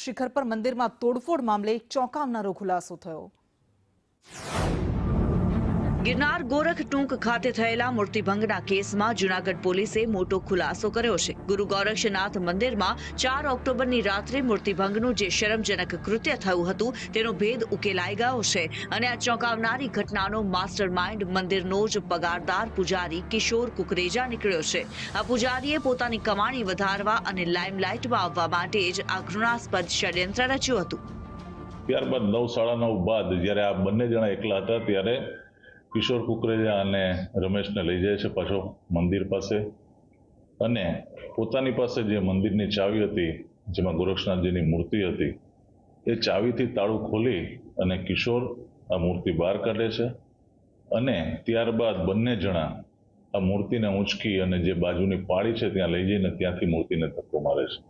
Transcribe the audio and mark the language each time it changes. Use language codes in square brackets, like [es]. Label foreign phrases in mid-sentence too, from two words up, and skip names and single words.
[gu] શિખર પર મંદિરમાં તોડફોડ મામલે ચોંકાવનારો ખુલાસો થયો। ગિરનાર ગોરખ ટૂંક ખાતે થયેલા મૂર્તિભંગના કેસમાં જૂનાગઢ પોલીસે મોટો ખુલાસો કર્યો છે। ગુરુ ગોરક્ષનાથ મંદિરમાં 4 ઓક્ટોબરની રાત્રે મૂર્તિભંગનું જે શરમજનક કૃત્ય થયું હતું તેનો ભેદ ઉકેલાઈ ગયો છે અને આ ચોંકાવનારી ઘટનાનો માસ્ટરમાઇન્ડ મંદિરનો જ પગારદાર પુજારી કિશોર કુકરેજા નીકળ્યો છે। આ પુજારીએ પોતાની કમાણી વધારવા અને લાઇમલાઇટમાં આવવા માટે જ આ ઘૃણાસ્પદ ષડ્યંત્ર રચ્યું હતું। ત્યારબાદ 9:30 બાદ જ્યારે આ બંને જણા એકલા હતા ત્યારે કિશોર કુકરેજા અને રમેશને લઈ જાય છે પાછો મંદિર પાસે અને પોતાની પાસે જે મંદિરની ચાવી હતી જેમાં ગોરક્ષનાથજીની મૂર્તિ હતી એ ચાવીથી તાળું ખોલી અને કિશોર આ મૂર્તિ બહાર કાઢે છે અને ત્યારબાદ બંને જણા આ મૂર્તિને ઊંચકી અને જે બાજુની પાળી છે ત્યાં લઈ જઈને ત્યાંથી મૂર્તિને ધક્કો મારે છે।